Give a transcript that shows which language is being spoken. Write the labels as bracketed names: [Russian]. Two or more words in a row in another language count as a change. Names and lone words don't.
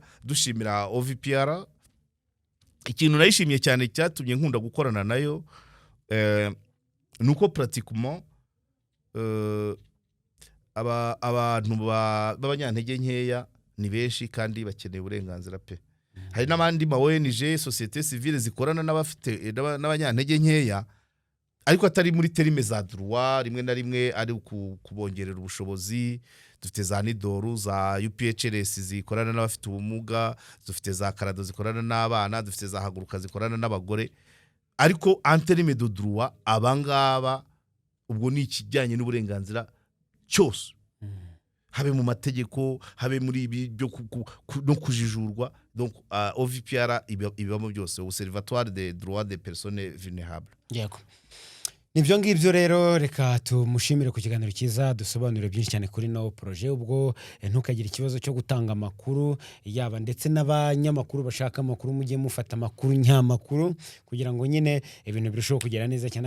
[Kinyarwanda] Dushimira OVPR, ikintu nayishimiye cyane cyatumye nkunda gukorana nayo, nuko pratiquement abantu b'abanyantege nkeya ni benshi kandi bakeneye uburenganzira pe. Hari n'abandi ma [French] ONG société civile [Kinyarwanda] zikorana n'abanyantege nkeya, ariko atari muri terime za droit, rimwe na rimwe ari kubongerera ubushobozi. Dufite za Nidoru, za UPHRS zikorana n'abafite ubumuga, dufite za Karado zikorana n'abana, dufite za Haguruka zikorana n'abagore. Ariko [French] anterime de droit [Kinyarwanda] abangaba ubwo ni ikijyanye n'uburenganzira cyose, habe mu mategeko, habe muri ibi byo no kujijurwa. Donc OVPR ibamo byose, [French] Observatoire des droits des personnes vulnérables. [Kinyarwanda] Yego, nibyo ngibyo rero. Reka tumushimire ku kiganiro cyiza, dusobanurire byinshi cyane kuri no projet. Ubwo ntukagire ikibazo cyo gutanga amakuru, yaba ndetse n'abanyamakuru bashaka amakuru, mujye mufata amakuru nyamakuru, kugira ngo nyine ibintu birusheho kugera neza cyane.